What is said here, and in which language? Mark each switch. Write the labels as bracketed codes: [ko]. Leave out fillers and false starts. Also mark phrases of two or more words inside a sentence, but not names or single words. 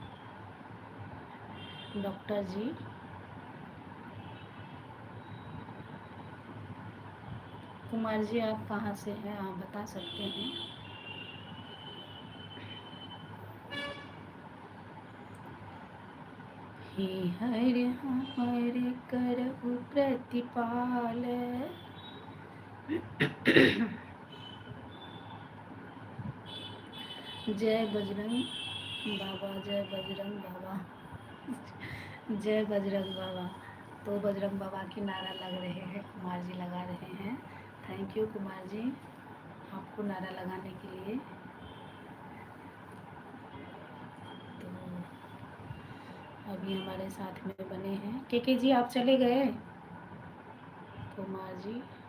[hi] डॉक्टर जी कुमार जी आप कहाँ से हैं, आप बता सकते हैं? हे हरे हरे करहु प्रतिपाल। जय बजरंग बाबा, जय बजरंग बाबा, जय बजरंग बाबा। तो बजरंग बाबा की नारा लग रहे हैं, कुमार जी लगा रहे हैं। [en] thank you [hi] कुमार जी आपको नारा लगाने के लिए। तो अभी हमारे साथ में बने हैं के जी, आप चले गए कुमार जी?